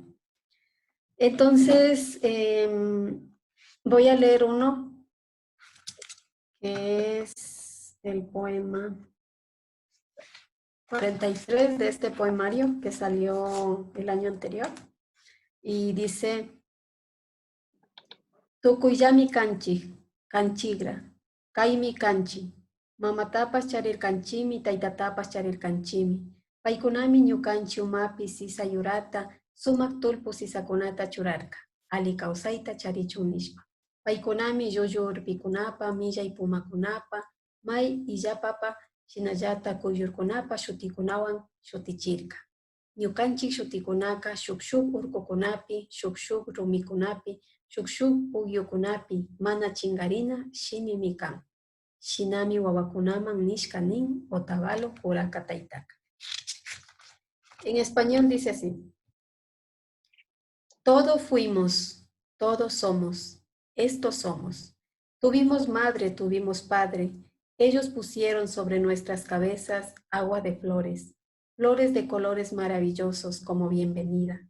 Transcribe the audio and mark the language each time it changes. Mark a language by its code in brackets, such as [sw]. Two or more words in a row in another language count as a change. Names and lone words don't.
[es] Entonces, voy a leer uno que es el poema 43 de este poemario que salió el año anterior. Y dice, [qu] Tukuyami kanchi, kanchigra, kaimi kanchi, mamatapas charir kanchimi, taitatapas charir kanchimi, paikunami ñukanchi umapi sisayurata, sumak tulpu sisakunata churarka, ali kausaita charichunishpa. Paikunami yuyu urpikunapa, millay pumakunapa, may illapapa, shinallata kuyurkunapa, shutikunawan shutichirka. Ñukanchik shutikunaka shukshuk urkukunapi, shukshuk rumikunapi, shukshuk pugyukunapi, mana chingarina shinimi kan. Shinami wawakunaman nishka nin, otavalo puraka taitaka. [es] En español dice así. Todo fuimos, todos somos, estos somos. Tuvimos madre, tuvimos padre. Ellos pusieron sobre nuestras cabezas agua de flores, flores de colores maravillosos como bienvenida.